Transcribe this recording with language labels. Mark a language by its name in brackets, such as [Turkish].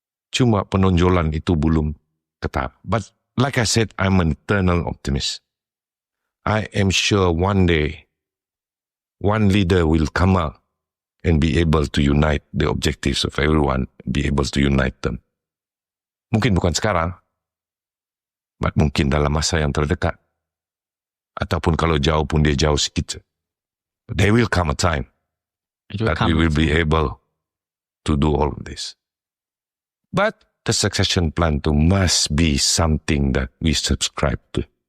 [Malay] Cuma penonjolan itu belum ketat. [English] But like I said, I'm an eternal optimist. I am sure one day, one leader will come out and be able to unite the objectives of everyone, be able to unite them. [Malay] Mungkin bukan sekarang, but mungkin dalam masa yang terdekat. Ataupun kalau jauh pun dia jauh sikit. [English] There will come a time that we will be able to do all of this. But the succession plan too must be something that we subscribe to.